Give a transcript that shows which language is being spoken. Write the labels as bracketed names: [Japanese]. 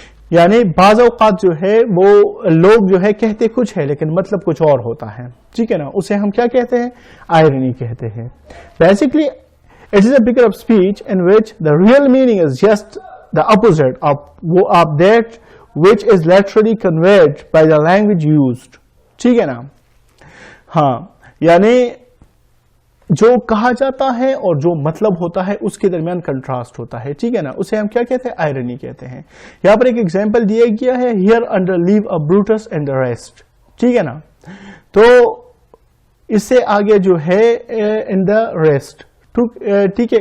[Urdu] یعنی بعض اوقات جو ہے وہ لوگ جو ہے کہتے کچھ ہے لیکن مطلب کچھ اور ہوتا ہے. ٹھیک ہے نا. اسے ہم کیا کہتے ہیں, آئرنی کہتے ہیں. [English] Basically it is a figure of speech in which the real meaning is just the opposite of that which is literally conveyed by the language used. [Urdu] ٹھیک ہے نا. ہاں یعنی جو کہا جاتا ہے اور جو مطلب ہوتا ہے اس کے درمیان کنٹراسٹ ہوتا ہے. ٹھیک ہے نا. اسے ہم کیا کہتے ہیں, آئرنی کہتے ہیں. یہاں پر ایک ایگزامپل دیا گیا ہے, [English] Here under leave of Brutus and the rest. [Urdu] ٹھیک ہے نا. تو اس سے آگے جو ہے [English] In the rest. [Urdu] ٹھیک ہے.